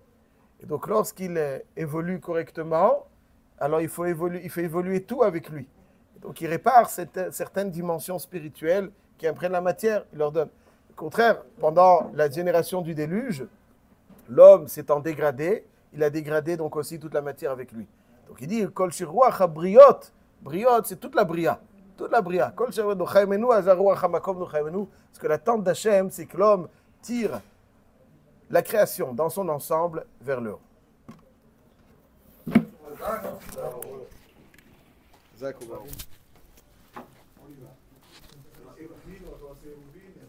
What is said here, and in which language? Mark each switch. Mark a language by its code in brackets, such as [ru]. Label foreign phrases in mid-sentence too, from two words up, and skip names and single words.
[fr] Et donc, lorsqu'il évolue correctement, alors il fait évoluer tout avec lui. Et donc, il répare certaines dimensions spirituelles qui imprègnent la matière, il leur donne. Au contraire, pendant la génération du déluge, l'homme s'étant dégradé, il a dégradé donc aussi toute la matière avec lui. Donc il dit [he] כל שרוח הבריות בריות, [fr] c'est toute la bria, toute la bria. [he] כל שרוח נוחה ממנו אין רוח המקום נוחה ממנו. [fr] Parce que l'attente d'Hachem, c'est que l'homme tire la création dans son ensemble vers le haut. Zach,